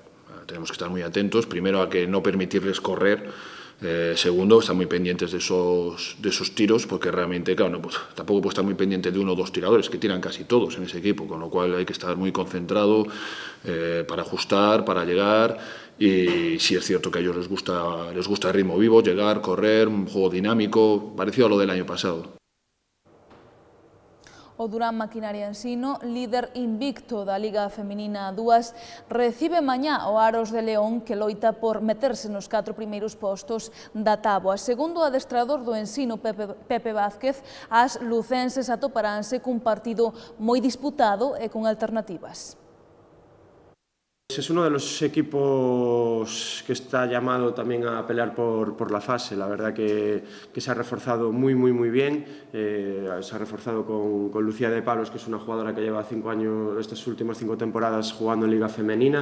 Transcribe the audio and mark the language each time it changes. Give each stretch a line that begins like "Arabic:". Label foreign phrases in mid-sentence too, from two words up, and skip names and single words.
Spanish: Tenemos que estar muy atentos, primero a que no permitirles correr, segundo, estar muy pendientes de esos tiros, porque realmente, claro, no, pues, tampoco puede estar muy pendiente de uno o dos tiradores, que tiran casi todos en ese equipo, con lo cual hay que estar muy concentrado para ajustar, para llegar, y sí es cierto que a ellos les gusta el ritmo vivo, llegar, correr, un juego dinámico, parecido a lo del año pasado.
Galician: O Durán Maquinaria Ensino, líder invicto da Liga Feminina 2, recibe mañá o Aros de León, que loita por meterse nos 4 primeiros postos da táboa. Segundo o adestrador do Ensino, Pepe Vázquez, as lucenses atoparánse cun partido moi disputado e con alternativas.
Spanish: Es uno de los equipos que está llamado también a pelear por la fase. La verdad que se ha reforzado muy bien. Se ha reforzado con Lucía de Palos, que es una jugadora que lleva 5 años, estas últimas 5 temporadas jugando en Liga Femenina.